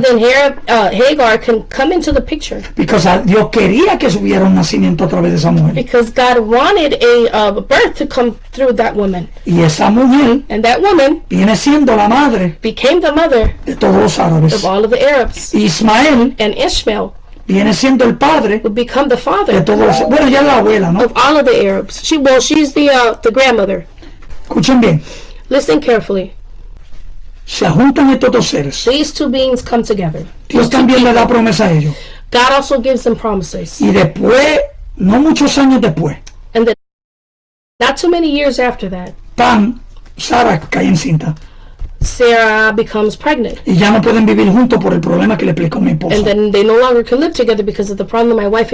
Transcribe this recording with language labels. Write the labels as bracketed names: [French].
[English] then Hagar can come into the picture, [Spanish] Porque Dios quería que hubiera un nacimiento a través de esa mujer. [English] because God wanted a birth to come through that woman, [Spanish] Y esa mujer [English] and that woman [Spanish] viene siendo la madre [English] became the mother [Spanish] de todos los árabes. [English] of all of the Arabs, [Spanish] Ismael [English] and Ishmael [Spanish] viene siendo el padre [English] would become the [Spanish] de [English] father [Spanish] todos los... Bueno, ya es la abuela, ¿no? [English] of all of the Arabs. She's the grandmother. [Spanish] Escuchen bien. [English] Listen carefully. [Spanish] Se juntan estos dos seres. [English] These two beings come together. [Spanish] Dios también le da promesa a ellos. [English] God also gives them promises. [Spanish] Y después, no muchos años después, [English] And then, not too many years after that, [Spanish] Sara cae encinta. [English] Sarah becomes pregnant. [Spanish] Y ya no pueden vivir juntos por el problema que le explicó mi esposa. [English] And then they no longer can live together because of the problem my wife